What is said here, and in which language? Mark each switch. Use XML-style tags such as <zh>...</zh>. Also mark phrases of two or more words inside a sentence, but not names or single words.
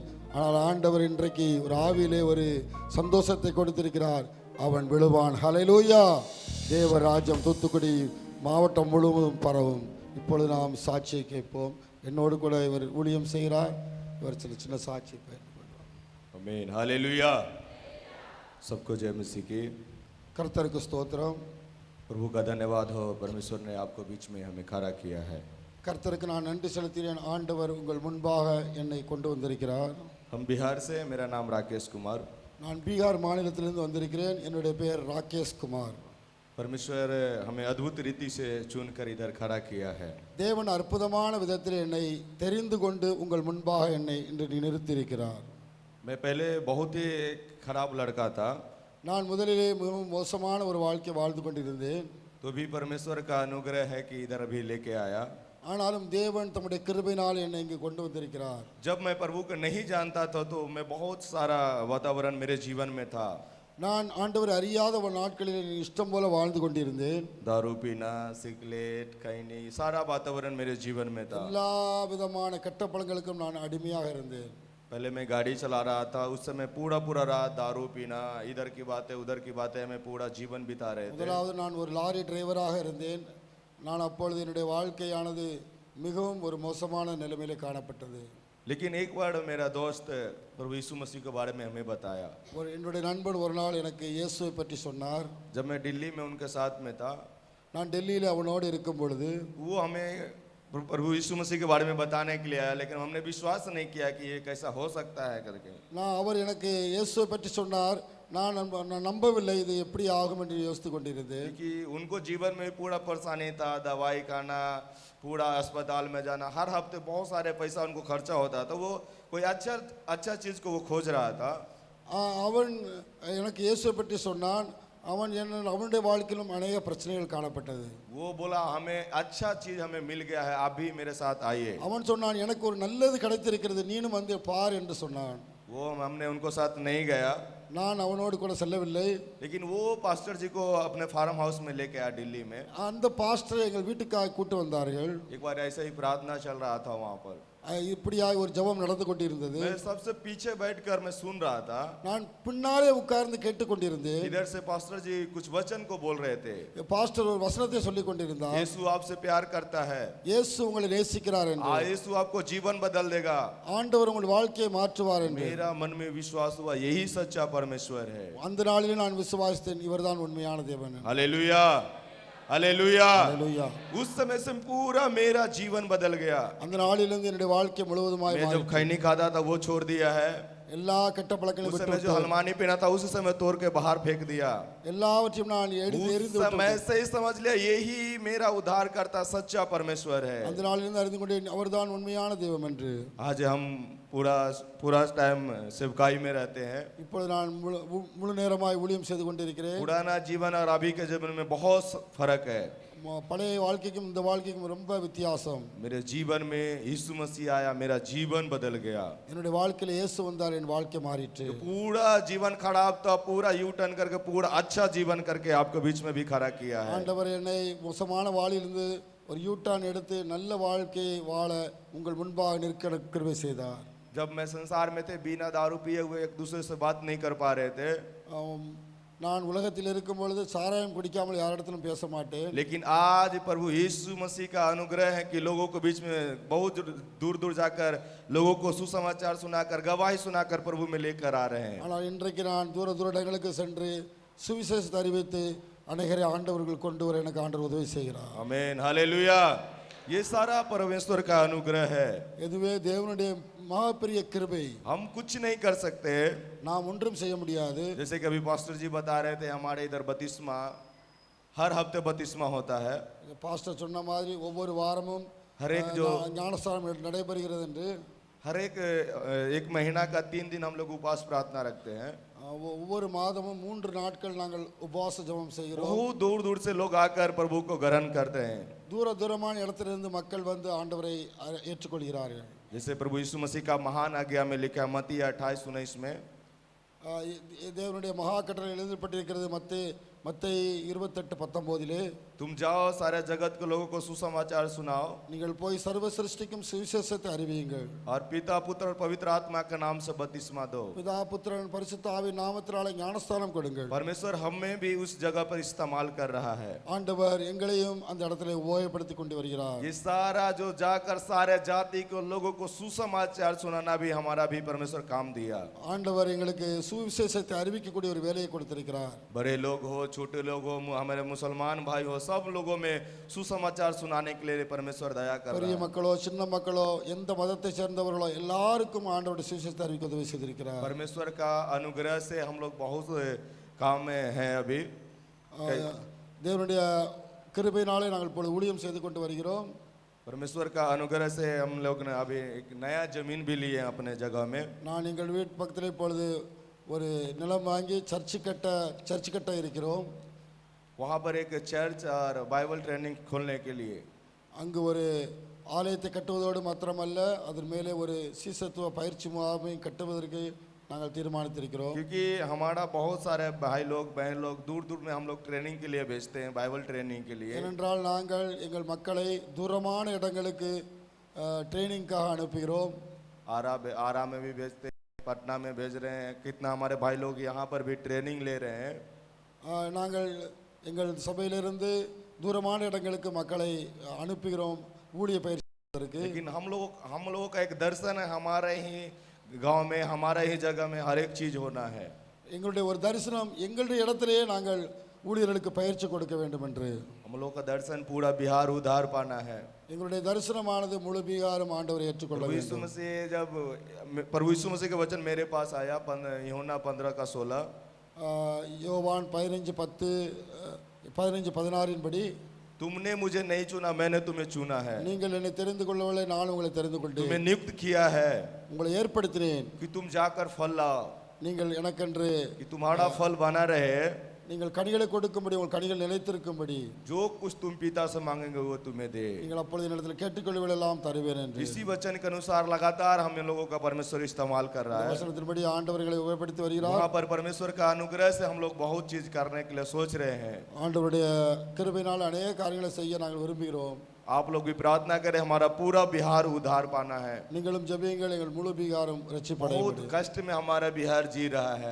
<ta>ஆனால் ஆண்டவர் இன்றைக்கு ஒரு ஆவியிலே ஒரு சந்தோஷத்தை கொடுத்திருக்கிறார். அவன் விழுவான். ஹல்லேலூயா. தேவராஜ்யம் தூத்துக்குடி மாவட்டம் முழுவதும் பரவும். இப்பொழுது நாம் சாட்சியை கேட்போம். என்னோடு கூட இவர் ஊழியம் செய்கிறார். இவர் சின்ன சாட்சி</ta> <hi>आमीन हालेलुया। सबको जय मसीह की।</hi> <ta>கர்த்தருக்கு ஸ்தோத்திரம்.</ta> <hi>प्रभु का धन्यवाद हो, परमेश्वर ने आपको बीच में हमें खड़ा किया है।</hi> <ta>கர்த்தருக்கு நான் நன்றி செலுத்துகிறேன். ஆண்டவர் உங்கள் முன்பாக என்னை கொண்டு வந்திருக்கிறார்.</ta> <hi>हम बिहार से, मेरा नाम राकेश कुमार।</hi> <ta>நான் பீகார் மாநிலத்திலிருந்து வந்திருக்கிறேன். என்னுடைய பெயர் ராகேஷ் குமார்.</ta> <hi>परमेश्वर हमें अद्भुत रीति से चुनकर इधर खड़ा किया है।</hi> <ta>தேவன் அற்புதமான விதத்தில் என்னை தெரிந்து கொண்டு உங்கள் முன்பாக என்னை இன்று நிறுத்தியிருக்கிறார்.</ta> <hi>मैं पहले बहुत ही खराब लड़का था।</hi> <ta>நான் முதலிலே மிகவும் மோசமான ஒரு வாழ்க்கை வாழ்ந்து கொண்டிருந்தேன்.</ta> <hi>तो भी परमेश्वर का अनुग्रह है कि इधर अभी लेके आया।</hi> <ta>ஆனாலும் தேவன் தம்முடைய கிருபையினால் என்னை இங்கு கொண்டு வந்திருக்கிறார்.</ta> <hi>जब मैं प्रभु को नहीं जानता था तो मैं बहुत सारा वातावरण मेरे जीवन में था।</hi> <ta>நான் ஆண்டவர் அறியாத ஒரு நாட்களில் இஷ்டம் போல வாழ்ந்து கொண்டிருந்தேன்.</ta> <hi>दारू पीना, सिगरेट, खैनी, सारा वातावरण मेरे जीवन में था।</hi> <ta>எல்லா விதமான கெட்ட பழங்களுக்கும் நான் அடிமையாக இருந்தேன்.</ta> <hi>पहले मैं गाड़ी चला रहा था, उस समय पूरा रात दारू पीना, इधर की बातें उधर की बातें, मैं पूरा जीवन बिता रहे थे।</hi> <ta>முதலாவது நான் ஒரு லாரி டிரைவராக இருந்தேன். நான் அப்பொழுது என்னுடைய வாழ்க்கையானது மிகவும் ஒரு மோசமான நிலைமையிலே காணப்பட்டது.</ta> <hi>लेकिन एक बार मेरा दोस्त प्रभु यीशु मसीह के बारे में हमें बताया।</hi> <ta>ஒரு என்னுடைய நண்பர் ஒரு நாள் எனக்கு இயேசுவை பற்றி சொன்னார்.</ta> <hi>जब मैं दिल्ली में उनके साथ में था,</hi> <ta>நான் டெல்லியில் அவனோடு இருக்கும் பொழுது</ta> <hi>वो हमें प्रभु यीशु मसीह के बारे में बताने के लिए आया, लेकिन हमने विश्वास नहीं किया कि ये कैसा हो सकता है करके।</hi> <ta>நான் அவர் எனக்கு இயேசுவை பற்றி சொன்னார். நான் நம்பவில்லை இது எப்படி ஆகும் என்று யோசித்து கொண்டிருந்தேன்.</ta> <hi>कि उनको जीवन में पूरा परेशानी था, दवाई खाना, पूरा अस्पताल में जाना, हर हफ्ते बहुत सारे पैसा उनको खर्चा होता था। वो कोई अच्छा चीज़ को वो खोज रहा था।</hi> <ta>அவன் எனக்கு இயேசுவை பற்றி சொன்னான். அவனுடைய வாழ்க்கையிலும் அநேக பிரச்சனைகள் காணப்பட்டது.</ta> <hi>वो बोला हमें अच्छा चीज हमें मिल गया है, आप भी मेरे साथ आइए।</hi> <ta>அவன் சொன்னான், எனக்கு ஒரு நல்லது கிடைத்திருக்கிறது, நீனும் வந்து பார் என்று சொன்னான்.</ta> <hi>वो हमने उनको साथ नहीं गया,</hi> <ta>நான் அவனோடு கூட செல்லவில்லை.</ta> <hi>लेकिन वो पास्टर जी को अपने</hi> <en>farm house</en> <hi>में लेके आया दिल्ली में।</hi> <ta>அந்த பாஸ்டரை எங்கள் வீட்டுக்காக கூட்டு வந்தார்கள்.</ta> <hi>एक बार ऐसे ही प्रार्थना चल रहा था वहाँ पर,</hi> <ta>இப்படியாக ஒரு ஜெபம் நடந்து கொண்டிருந்தது.</ta> <hi>मैं सबसे पीछे बैठकर मैं सुन रहा था।</hi> <ta>நான் பின்னாலே உட்கார்ந்து கேட்டுக்கொண்டிருந்தேன்.</ta> <hi>इधर से पास्टर जी कुछ वचन को बोल रहे थे।</hi> <ta>பாஸ்டர் ஒரு வசனத்தை சொல்லிக் கொண்டிருந்தார்.</ta> <hi>यीशु आपसे प्यार करता है,</hi> <ta>இயேசு உங்களை நேசிக்கிறார் என்று,</ta> <hi>यीशु आपको जीवन बदल देगा,</hi> <ta>ஆண்டவர் உங்கள் வாழ்க்கையை மாற்றுவார் என்று.</ta> <hi>मेरा मन में विश्वास हुआ यही सच्चा परमेश्वर है।</hi> <ta>அந்த நாளிலே நான் விசுவாசித்தேன், இவர்தான் உண்மையான தேவன்.</ta> <hi>हालेलुया हालेलुया।</hi> <ta>ஹல்லேலூயா.</ta> <hi>उस समय से पूरा मेरा जीवन बदल गया।</hi> <ta>அந்த நாளிலிருந்து என்னுடைய வாழ்க்கை முழுவதுமாய்</ta> <hi>मैं जब खैनी खाता था वो छोड़ दिया है।</hi> <ta>எல்லா கெட்ட பழக்கங்களையும்</ta> <hi>उस समय</hi> <ta>விட்டு</ta> <hi>जो हलमानी पीना था उस समय तोड़ के बाहर फेंक दिया।</hi> <ta>எல்லாவற்றையும் நான் எரிந்து</ta> <hi>उस समय से ही समझ लिया यही मेरा उद्धार करता सच्चा परमेश्वर है।</hi> <ta>அந்த நாளிலிருந்து அறிந்து கொண்டேன் அவர்தான் உண்மையான தெய்வம் என்று.</ta> <hi>आज हम पूरा टाइम सेवकाई में रहते हैं।</hi> <ta>இப்பொழுது நான் முழு நேரமாய் ஊழியம் செய்து கொண்டிருக்கிறேன்.</ta> <hi>पुराना जीवन और अभी के जीवन में बहुत फर्क है।</hi> <ta>பழைய வாழ்க்கைக்கும் இந்த வாழ்க்கைக்கும் ரொம்ப வித்தியாசம்.</ta> <hi>मेरे जीवन में यीशु मसीह आया, मेरा जीवन बदल गया।</hi> <ta>என்னுடைய வாழ்க்கையில இயேசு வந்தார், என் வாழ்க்கை மாறிற்று.</ta> <hi>पूरा जीवन खराब था, पूरा यू टर्न करके पूरा अच्छा जीवन करके आपके बीच में भी खड़ा किया है।</hi> <ta>ஆண்டவர் என்னை மோசமான வாளிலிருந்து ஒரு யூட்டான் எடுத்து நல்ல வாழ்க்கையை வாழ உங்கள் முன்பாக நிற்க கிருபை செய்தார்.</ta> <hi>जब मैं संसार में थे बिना दारू पिए हुए एक दूसरे से बात नहीं कर पा रहे थे,</hi> <ta>நான் உலகத்தில் இருக்கும் பொழுது சாராயம் குடிக்காமல் யாரிடத்திலும் பேச மாட்டேன்.</ta> <hi>लेकिन आज प्रभु यीशु मसीह का अनुग्रह है कि लोगों के बीच में बहुत दूर दूर जाकर लोगों को सुसमाचार सुनाकर गवाही सुनाकर प्रभु में लेकर आ रहे हैं.</hi> <ta>ஆனால் இன்றைக்கு நான் தூர தூர இடங்களுக்கு சென்று சுவிசேஷத்தை அறிவித்து அநேகரை ஆண்டவர்கள் கொண்டு வர எனக்கு ஆண்டவர் உதவி செய்கிறார்.</ta> <hi>आमीन, हालेलुया. ये सारा परमेश्वर का अनुग्रह है.</hi> <ta>இதுவே தேவனுடைய மகாபெரிய கிருபை.</ta> <hi>हम कुछ नहीं कर सकते.</hi> <ta>நாம் ஒன்றும் செய்ய முடியாது.</ta> <hi>जैसे कि अभी पास्टर जी बता रहे थे, हमारे इधर बपतिस्मा हर हफ्ते बपतिस्मा होता है.</hi> <ta>பாஸ்டர் சொன்ன மாதிரி ஒவ்வொரு வாரமும்</ta> <hi>हर एक जो</hi> <ta>ஞானஸ்நானம் நடைபெறுகிறது என்று</ta> <hi>हर एक महीना का 3 दिन हम लोग उपवास प्रार्थना रखते हैं.</hi> <ta>ஒவ்வொரு மாதமும் 3 நாட்கள் நாங்கள் உபவாச ஜெபம் செய்கிறோம்.</ta> <hi>बहुत दूर दूर से लोग आकर प्रभु को ग्रहण करते हैं.</hi> <ta>தூர தூரமான இடத்திலிருந்து மக்கள் வந்து ஆண்டவரை ஏற்றுக்கொள்கிறார்கள்.</ta> <hi>जैसे प्रभु यीशु मसीह का महान आज्ञा में लिखा है मत्ती 28:19 में,</hi> <ta>தேவனுடைய மகா கட்டளை எழுதப்பட்டிருக்கிறது மத்தேயு 28:19.</ta> <hi>तुम जाओ सारे जगत के लोगों को सुसमाचार सुनाओ</hi> <ta>நீங்கள் போய் சர்வ சிருஷ்டிக்கும் சுவிசேஷத்தை அறிவியுங்கள்.</ta> <hi>और पिता पुत्र और पवित्र आत्मा के नाम से बपतिस्मा दो.</hi> <ta>பிதா புத்திரன் பரிசுத்த ஆவியின் நாமத்தினாலே ஞானஸ்நானம் கொடுங்கள்.</ta> <hi>परमेश्वर हमें भी उस जगह पर इस्तेमाल कर रहा है.</hi> <ta>ஆண்டவர் எங்களையும் அந்த இடத்திலே உபயோகப்படுத்தி கொண்டு வருகிறார்.</ta> <hi>ये सारा जो जाकर सारे जाति को लोगों को सुसमाचार सुनाना भी हमारा भी परमेश्वर काम दिया.</hi> <ta>ஆண்டவர் எங்களுக்கு சுவிசேஷத்தை அறிவிக்கக்கூடிய ஒரு வேலையை கொடுத்திருக்கிறார்.</ta> <hi>बड़े लोग हो छोटे लोग हो हमारे मुसलमान भाई हो सब लोगों में सुसमाचार सुनाने के लिए परमेश्वर दया कर</hi> <ta>பெரிய</ta> <hi>रहा है.</hi> <ta>மக்களோ சின்ன மக்களோ எந்த மதத்தை சேர்ந்தவர்களோ எல்லாருக்கும் ஆண்டவருடைய சுவிசேஷத்தை அறிவிக்க உதவி செய்திருக்கிறார்.</ta> <hi>परमेश्वर का अनुग्रह से हम लोग बहुत काम में हैं अभी.</hi> <ta>தேவனுடைய கிருபையினாலே நாங்கள் இப்பொழுது ஊழியம் செய்து கொண்டு வருகிறோம்.</ta> <hi>परमेश्वर का अनुग्रह से हम लोग ने अभी एक नया जमीन भी लिए अपने जगह में.</hi> <ta>நான் எங்கள் வீட்டு பக்கத்தில் இப்பொழுது ஒரு நிலம் வாங்கி சர்ச்சு கட்ட இருக்கிறோம்.</ta> <hi>वहाँ पर एक चर्च और</hi> <en>Bible training</en> <hi>खोलने के लिए</hi> <ta>அங்கு ஒரு ஆலயத்தை கட்டுவதோடு மாத்திரமல்ல அதன் மேலே ஒரு சீசத்துவ பயிற்சி முகாமை கட்டுவதற்கு நாங்கள் தீர்மானித்திருக்கிறோம்.</ta> <hi>क्योंकि हमारा बहुत सारे भाई लोग बहन लोग दूर दूर में हम लोग ट्रेनिंग के लिए भेजते हैं</hi> <en>Bible training</en> <hi>के लिए. ஏனென்றால் நாங்கள் எங்கள் மக்களை தூரமான இடங்களுக்கு ட்ரைனிங்காக அனுப்புகிறோம். आरा में भी भेजते हैं, पटना में भेज रहे हैं. कितना हमारे भाई लोग यहाँ पर भी ट्रेनिंग ले रहे हैं.</hi> <ta>நாங்கள் எங்கள் சபையிலிருந்து தூரமான இடங்களுக்கு மக்களை அனுப்புகிறோம் ஊழிய பயிற்சி.</ta> <hi>लेकिन हम लोगों का एक दर्शन है, हमारे ही गांव में हमारे ही जगह में हर एक चीज होना है.</hi> <ta>எங்களுடைய ஒரு தரிசனம் எங்களுடைய இடத்திலேயே நாங்கள் ஊழியர்களுக்கு பயிற்சி கொடுக்க வேண்டும் என்று.</ta> <hi>हम लोग का दर्शन पूरा बिहार उद्धार पाना है.</hi> <ta>எங்களுடைய தரிசனமானது முழு பீகாரும் ஆண்டவரை ஏற்றுக்கொள்ள</ta> <hi>प्रभु यीशु</hi> <ta>வேண்டும்.</ta> <hi>मसीह जब प्रभु यीशु मसीह का वचन मेरे पास आया यूहन्ना 15:16,</hi> <ta>யோவான் 15:16 படி</ta> <hi>तुमने मुझे नहीं चुना मैंने तुम्हें चुना है,</hi> <ta>நீங்கள் என்னை தெரிந்து கொள்ளவில்லை நான் உங்களை தெரிந்து கொண்டேன்.</ta> <hi>तुम्हें नियुक्त किया है</hi> <ta>உங்களை ஏற்படுத்தினேன்</ta> <hi>कि तुम जाकर फल लाओ,</hi> <ta>நீங்கள் எனக்கென்று</ta> <hi>कि तुम्हारा फल बना रहे,</hi> <ta>நீங்கள் கனிகளை கொடுக்கும்படி உங்கள் கனிகள் நிலைத்திருக்கும்படி</ta> <hi>जो कुछ तुम पिता से मांगेंगे वो तुम्हें दे.</hi> <ta>நீங்கள் அப்பொழுது என்னிடத்தில் கேட்டுக்கொள்வதெல்லாம் தருவேன் என்று.</ta> <hi>इसी वचन के अनुसार लगातार हम लोगों का परमेश्वर इस्तेमाल कर रहा है.</hi> <ta>வசனத்தின்படி ஆண்டவர்களை உபயோகப்படுத்தி வருகிறார்.</ta> <hi>वहाँ पर परमेश्वर का अनुग्रह से हम लोग बहुत चीज करने के लिए सोच रहे हैं.</hi> <ta>ஆண்டவருடைய கிருபையினால் अनेक காரியங்களை செய்ய நாங்கள் விரும்புகிறோம்.</ta> <hi>आप लोग भी प्रार्थना करें, हमारा पूरा बिहार उद्धार पाना है.</hi> <ta>நீங்களும் ஜெபியுங்கள் எங்கள் முழு பீகாரும் ரட்சிப்பட</ta> <hi>बहुत</hi> <ta>வேண்டும்.</ta> <hi>कष्ट में हमारा बिहार जी रहा है.</hi>